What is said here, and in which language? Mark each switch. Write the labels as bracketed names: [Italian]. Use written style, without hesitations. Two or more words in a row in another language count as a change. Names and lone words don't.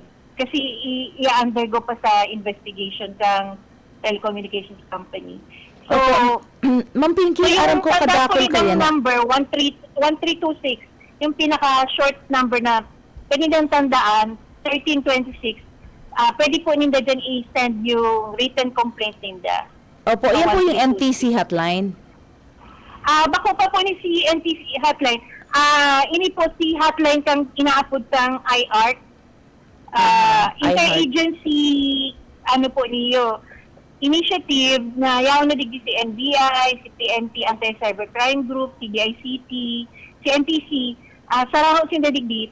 [Filipino] Kasi i-undergo pa sa investigation ng [English] telecommunications company. [Filipino] So, [Bikol] Ma'am Pinky, aram ko kadakol kaya na. [Filipino] number 1326, yung pinaka- [English] short number [Filipino] na pwede nang tandaan, 1326, pwede po ninda dyan i-send yung [English] written complaint [Filipino] ninda. Opo, yan po yung NTC hotline. [Bikol] Bako pa po ni si NTC hotline. Ini po si hotline kang inaapod kang IARC. Interagency, ano po niyo, initiative na yaw na digdi si NBI, si PNP Anti-Cybercrime Group, si DICT, si NTC, saraho sin digdi.